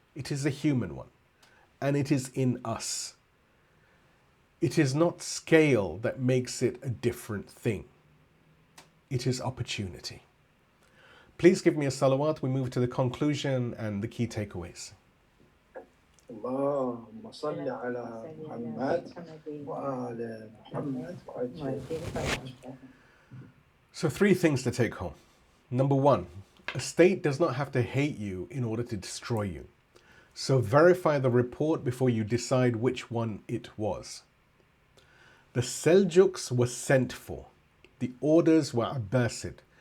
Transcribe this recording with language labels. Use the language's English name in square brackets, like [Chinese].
[English] It is a human one, and it is in us. It is not scale that makes it a different thing. It is opportunity. Please give me a salawat. We move to the conclusion and the key takeaways. [Arabic] اللهم صل على محمد وآل محمد وأجل. [English] So 3 things to take home. Number 1, a state does not have to hate you in order to destroy you. So verify the report before you decide which one it was. The Seljuks were sent for. The orders were Abbasid.